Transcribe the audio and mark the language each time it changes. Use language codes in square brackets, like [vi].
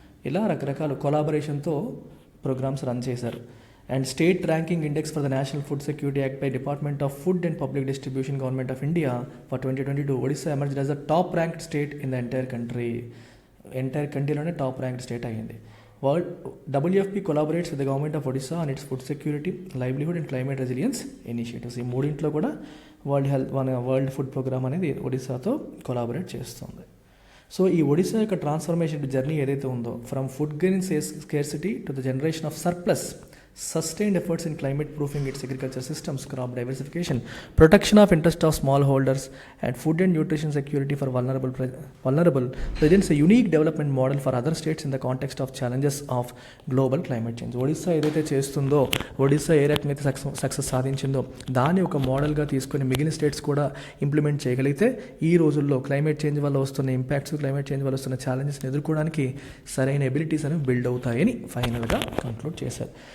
[te] ఇలా రకరకాల కొలాబరేషన్తో programmes run చేశారు. [en] and state ranking index for the National Food Security Act by Department of Food and Public Distribution Government of India for 2022 Odisha emerged as the top ranked state in the entire [te] కంట్రీలోనే top ranked state అయ్యింది. [en] WFP collaborates with the government of Odisha on its food security, livelihood and climate resilience initiatives. [te] ఈ మూడింట్లో కూడా world food programme అనేది ఒడిశాతో collaborate చేస్తుంది. So ఈ ఒడిశా యొక్క transformation journey ఏదైతే ఉందో, [en] From food grain scarcity to the generation of surplus, sustained efforts in climate proofing its agriculture systems, crop diversification, protection of interest of smallholders and food and nutrition security for vulnerable presents a unique development model for other states in the context of challenges of global climate change. [te] Odisha ఏదైతే చేస్తుందో, ఒడిశా ఏ రకమైతే success సాధించిందో దాన్ని ఒక మోడల్గా తీసుకొని మిగిలిన states కూడా implement చేయగలిగితే ఈ రోజుల్లో క్లైమేట్ చేంజ్ వల్ల వస్తున్న ఇంపాక్ట్స్, క్లైమేట్ చేంజ్ వల్ల వస్తున్న ఛాలెంజెస్ని ఎదుర్కోవడానికి సరైన ఎబిలిటీస్ అనేవి బిల్డ్ అవుతాయని ఫైనల్గా కంక్లూడ్ చేశారు.